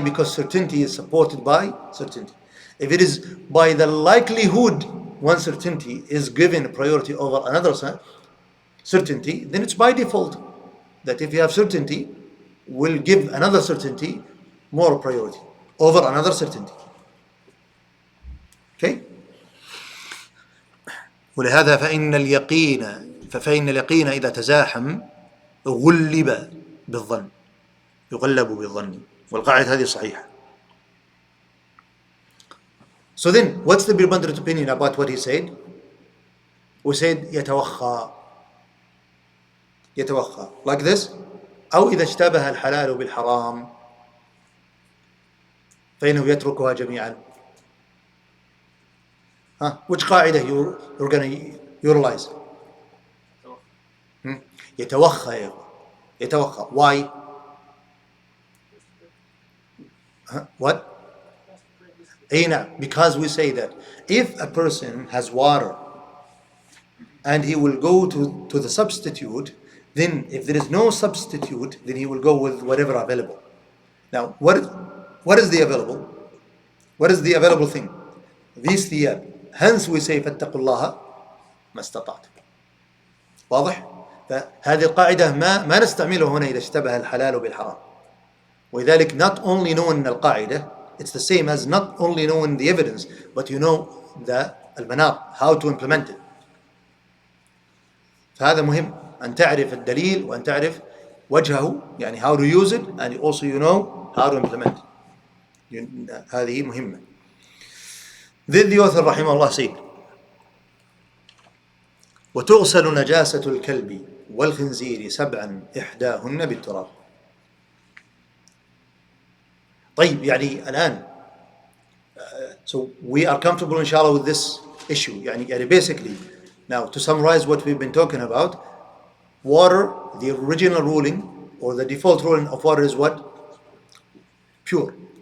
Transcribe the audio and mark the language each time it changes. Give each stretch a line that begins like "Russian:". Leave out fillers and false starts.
English: Because certainty is supported by certainty. If it is by the likelihood one certainty is given priority over another certainty, then it's by default that if you have certainty, will give another certainty more priority over another certainty. Okay?
Arabic: ولهذا فإن اليقين إذا تزاحم غلب بالظن يغلب بالظن والقاعدة هذه صحيحة.
English: So then, what's the preponderant opinion about what he said? We said يتوخى like this.
Arabic: أو إذا اشتبه الحلال بالحرام فإنه يتركها جميعا.
English: Which قاعدة you're going to utilize? يتوخى. Why? What? Because we say that if a person has water and he will go to the substitute, then if there is no substitute, then he will go with whatever available. Now, what is the available? What is the available thing? These thiyab. Hence we say
Arabic: فاتقوا الله ما استطعتم. واضح؟ فهذه القاعدة ما نستعملها هنا إذا اشتبه الحلال بالحرام.
English: ولذلك not only knowing القاعدة, it's the same as not only knowing the evidence, but you know the المناط, how to implement it.
Arabic: فهذا مهم أن تعرف الدليل وأن تعرف وجهه, يعني
English: how to use it, and also you know how to implement it.
Arabic: هذه مهمة.
English: Then the author
Arabic: رحمه الله said وتغسل نجاسة الكلب والخنزير 7 إحداهن بالتراب. طيب يعني الآن
English: so we are comfortable inshallah with this issue. يعني basically now to summarize what we've been talking about, water, the original ruling or the default ruling of water is what? Pure.